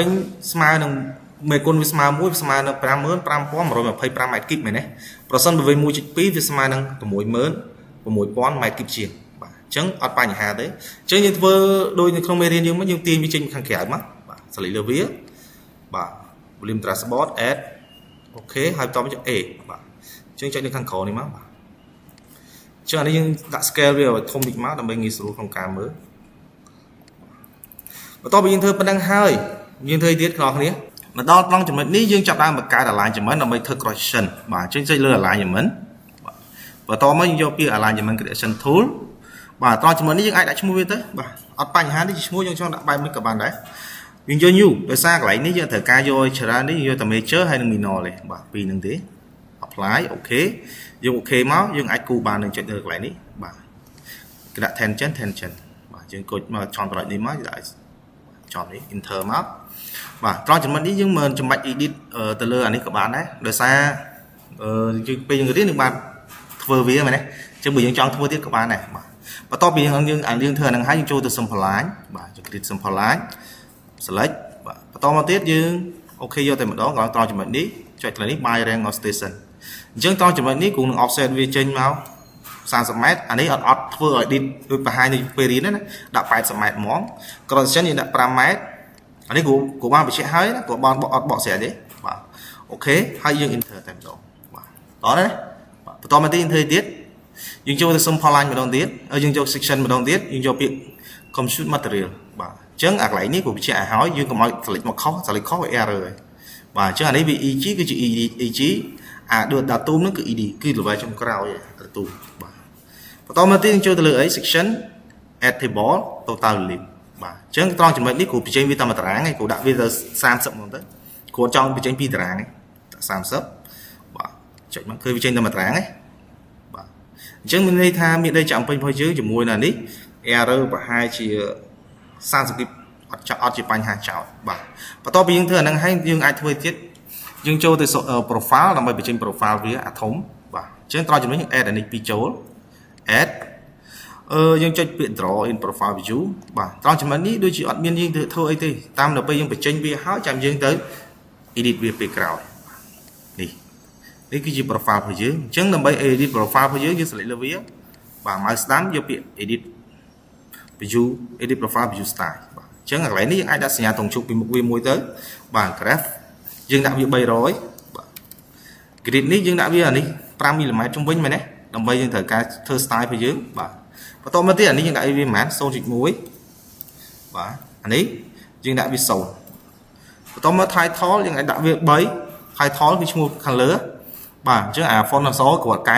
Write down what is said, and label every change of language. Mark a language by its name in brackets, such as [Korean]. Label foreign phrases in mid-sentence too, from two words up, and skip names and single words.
[Khmer] ស្មើនឹងមេគុណវាស្មើ1ស្មើនឹង 55,125 ម៉ែត្រគីបមែនទេប្រសិនបើវា 1.2 វាស្មើនឹង 60,000 ម៉ែត្រគីបជាងបាទអញ្ចឹងអត់បញ្ហាទេអញ្ចឹងយើងធ្វើដូចនៅក្នុងមេរៀនយើងមកយើងទាញវាចេញខាងក្រៅមកបាទ select លើវាបាទ [English] volume transport add [Khmer] អូខេហើយបន្តមកចុច A បាទអញ្ចឹងចុចនៅខាងក្រោមនេះមកបាទអញ្ចឹងអានេះយើងដាក់ scale វាឲ្យធំតិចមកដើម្បីងាយស្រួលក្នុងការមើល បន្ទាប់ពីយើងធ្វើប៉ុណ្ណឹងហើយយើងធ្វើទៀតបងប្អូនមកដល់ត្រង់ចំណុចនេះយើងចាប់ដើមបង្កើត alignment ដើម្បីធ្វើ correction បាទអញ្ចឹងចុចលើ alignment បាទបន្តមកយើងយកពាក្យ [English] alignment correction tool [Khmer] បាទត្រង់ចំណុចនេះយើងអាចដាក់ឈ្មោះវាទៅបាទអត់បញ្ហានេះឈ្មោះយើងចង់ដាក់បែបនេះក៏បានដែរ យើងយក new ដោយសារកន្លែងនេះយើងត្រូវការយកច្រើននេះយកតែ major ហើយនឹង minor ទេបាទពីរនឹងទេ apply អូខេយើងអូខេមកយើងអាចគូបាននឹងចុចលើកន្លែងនេះបាទគេដាក់ tangent បាទយើងកុចមកចំចំណុចនេះមកដាក់ចំនេះ enter មកបាទត្រង់ចំណុចនេះយើងមិនចាំបាច់ edit ទៅលើអានេះក៏បានដែរដោយ សារយើងពេលយើងរៀននឹងបានធ្វើវាមែនទេអញ្ចឹងបើយើងចង់ធ្វើទៀតក៏បានដែរបាទបន្ទាប់ពីយើងធ្វើអានឹងហើយយើងចូលទៅ simple line បាទយើង [English] create simple line select [Khmer] បាទបន្តមកទៀតយើងអូខេយកតែម្ដងត្រង់ចំណុចនេះចុចកន្លែងនេះ [English] by rank of station [Khmer] អញ្ចឹងត្រង់ចំណុចនេះគង់នឹង offset វាចេញមក30 ម៉ែត្រអានេះអត់ធ្វើឲ្យ edit ដូចបង្ហាញនៅពេលរៀនណា ដាក់80 ម៉ែត្រហ្មង correction យើងដាក់5ម៉ែត្រអានេះគូបានបញ្ជាក់ហើយណាគូបានអត់បកស្រាយទេបាទអូខេហើយយើង enter តែម្ដងបាទតោះណាបន្តមកទៀត enter ទៀតយើងចូលទៅ [English] simple line [Khmer] ម្ដងទៀតយើងយក section ម្ដងទៀតយើងយកពាក្យ [English] compute material [Khmer] បាទអញ្ចឹងអាកន្លែងនេះគូ បញ្ជាក់ឲ្យហើយយើងកុំឲ្យ select មកខុស select ខុសវា error ហើយបាទអញ្ចឹងអានេះវា EG គឺជា EG អាដូច datum ហ្នឹងគឺ ED គឺ level ចុងក្រោយ datum បាទបន្តមកទៀតយើងចូលទៅលើអី [English] section add table total limit [Khmer] បាទអញ្ចឹងត្រង់ចំណុច នេះគ្រូបញ្ចេញវាតាមតារាងឯងគ្រូដាក់វាទៅ30ហ្មងទៅគ្រូចង់បញ្ចេញពីតារាងឯងដាក់30បាទចុចមកគឺបញ្ចេញតាមតារាងឯងបាទអញ្ចឹងមានន័យថាមានន័យចាំ ពេញរបស់យើងជាមួយនឹងនេះ error ប្រហែលជា30គីបអត់ជាបញ្ហាចោតបាទបន្ទាប់ពីយើងធ្វើអាហ្នឹងហើយយើងអាចធ្វើ ទៀតយើងចូលទៅ profile ដើម្បីបញ្ចេញ profile វាអាធំបាទអញ្ចឹងត្រង់ចំណុចយើង add អានេះពីចូល add យើងចុចពាក្យ [English] draw in profile view [Khmer] បាទត្រង់ចំណុចនេះដូចជាអត់មានយើងធ្វើអីទេតាមដល់ពេលយើងបញ្ចេញវាហើយចាំយើងទៅ edit វាពេលក្រោយនេះគឺជា profile របស់យើងអញ្ចឹងដើម្បី [English] edit profile [Khmer] របស់យើង select លើវាបាទ mouse ស្ដាំយកពាក្យ edit [English] view edit profile view style [Khmer] បាទអញ្ចឹងកន្លែងនេះយើងអាចដាក់សញ្ញាតុងជុកពីមុខវាមួយទៅបាទ graph យើងដាក់វា300បាទ grid នេះយើងដាក់វាអានេះ5 mm ជុំវិញមែនទេដើម្បីយើងត្រូវការធ្វើ style របស់យើងបាទបន្តមកទៀតអានេះយើងដាក់វាប្រហែល 0.1 បាទអានេះយើងដាក់វា0បន្តមក title យើងអាចដាក់វា3 title គឺឈ្មោះ color បាទអញ្ចឹងអា font អក្សរគាត់កែ